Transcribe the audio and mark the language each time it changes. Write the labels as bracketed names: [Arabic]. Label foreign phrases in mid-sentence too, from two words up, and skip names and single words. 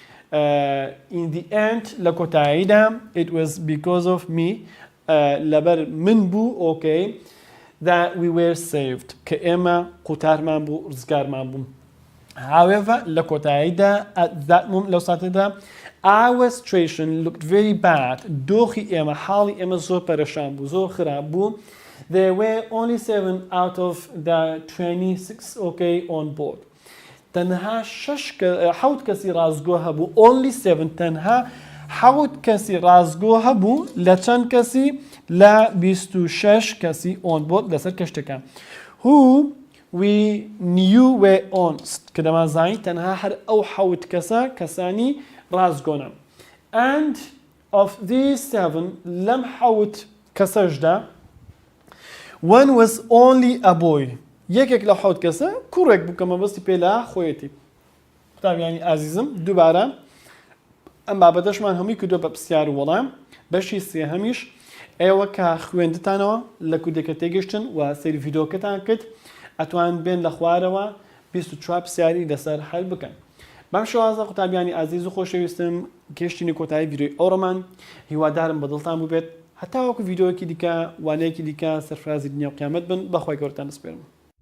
[English] in the end [Central Kurdish] لە کۆتاییدا [English] it was because of me [Central Kurdish] لەبەر من بوو [English] okay that we were saved [Central Kurdish] کە ئێمە قوتارمان بوو ڕزگارمان بووم [English] however [Central Kurdish] لە کۆتاییدا [English] at that moment [Central Kurdish] لەو ساتەدا [English] our situation looked very bad [Central Kurdish] دۆخی ئێمە حاڵی ئێمە زۆر پەرێشان بوو زۆر خراپ بوو [English] there were only 7 out of the 26 okay on board [Central Kurdish] تەنها 7 کەسی ڕازگۆ هەبوو [English] only 7 [Central Kurdish] تەنها 7 کەسی ڕازگۆ هەبوو لە چەند کەسی لە 26 کەسی [English] on board [Central Kurdish] لەسەر کەشتەکان [English] who we knew were honest [Central Kurdish] کە دەمازانی تەنها هەر ئەو 7 کەسە کەسانی ڕازگۆنە [English] and of these 7 [Central Kurdish] لەم 7 کەسەشدا [English] one was only a boy [Central Kurdish] یەکێک لە 7 کەسە کوڕێک بوو کە مەبەستی پێ لە خۆیەتی قوتابیانی ئازیزم دووبارە ئەم بابەتەشمان هەمووی کردووە بە پرسیار و وەڵام بەشی سێهەمیش ئێوە کە خوێندتانەوە لە کودێکە تێگەشتن و سەیری ڤیدۆکەتان کرد ئەتوان بێن لە خوارەوە 24 پرسیاری لەسەر هەل بکەن بەم شێوازە قوتابیانی ئازیز و خۆشەویستم گەشتینی کۆتایی ڤیدۆی ئەوڕۆمان هیوادارم بەدڵتان بوو بێت هەتا وەکو ڤیدۆیەکی دیکە وانەیەکی دیکە سەرفرازی دنیا و قیامەت بن بەخوای گەورەتان دەسپێرم